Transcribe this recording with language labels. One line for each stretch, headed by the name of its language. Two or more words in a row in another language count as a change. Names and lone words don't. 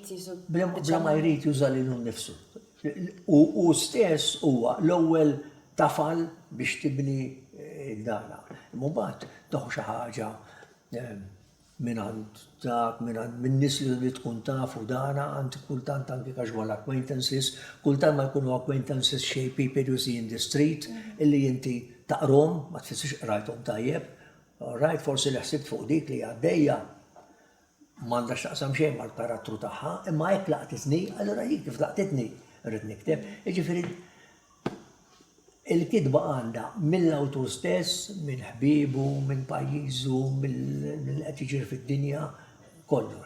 Maltese: Bla ma jrid juża lilu nnifsu. U stess huwa l-ewwel tafal biex tibni dana. Mbagħad toħu xi ħaġa minn għand dak, minn nies li tkun tafu dana, għandi kultant anke
English: casual acquaintances,
Maltese: kultant ma jkunu acquaintances xej
English: people you see in the street,
Maltese: illi inti taqrom, ma tfissirx qrajthom tajjeb, right, forsi li ħsibt fuq dik li għaddejja m'għandax taqsam xejn mal-karattru tagħha, imma hekk laqtitni, allura jien kif laqtitni rrid nikteb. Jiġifieri il-kitba għandha mill-awtur stess, minn ħbibu, minn pajjiżu, mill-qed jiġri fid-dinja, kollox.